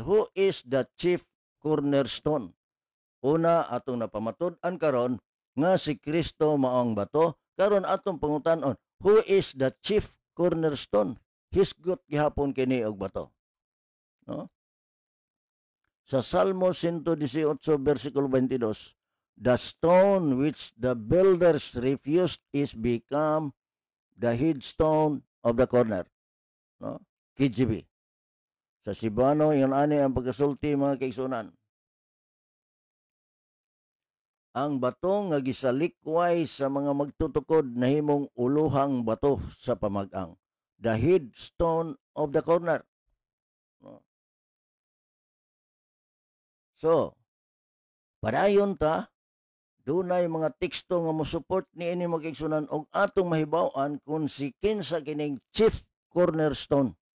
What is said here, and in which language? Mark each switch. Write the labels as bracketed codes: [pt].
[en] Who is the chief cornerstone? [ceb] Una, atong napamatud-an karon nga si Kristo maong bato. Karon atong pangutan-on, [en] who is the chief cornerstone? [ceb] Hisgot gihapon kini og bato. No? Sa Salmo 118 versikulo 22, [en] the stone which the builders refused is become the headstone of the corner. No? KJV. [ceb] Sa Cebuano, yun ani ang pagkasulti, mga kaigsunan. Ang bato nga gisalikway sa mga magtutukod nahimong uluhang bato sa pamag-ang. [en] The headstone of the corner. [ceb] So, padayon ta, dunay mga teksto nga mo-support ni ini mag-igsunan og atong mahibaw-an kung si kinsa kining chief cornerstone.